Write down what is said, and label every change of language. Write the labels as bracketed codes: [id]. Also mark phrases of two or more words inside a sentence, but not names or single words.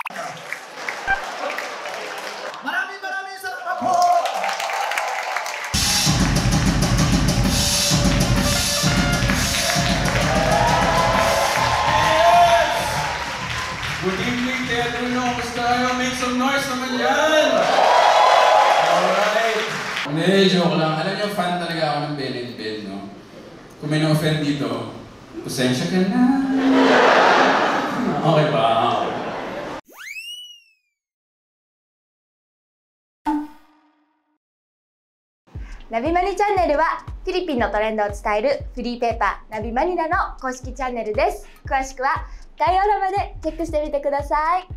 [tl] Maraming salamat po! [en] Good evening, Teatro No. [tl] Kamusta kayo? [en] Make some noise [tl] naman yan! [en] Alright! [tl] Hindi, joke lang. Alam niyo, fan talaga ako ng Ben and Ben, no? Kung may na-offend dito, pasensya ka na. Okay ba? [ja] ナビマニチャンネルはフィリピンのトレンドを伝えるフリーペーパーナビマニラの公式チャンネルです。詳しくは概要欄までチェックしてみてください。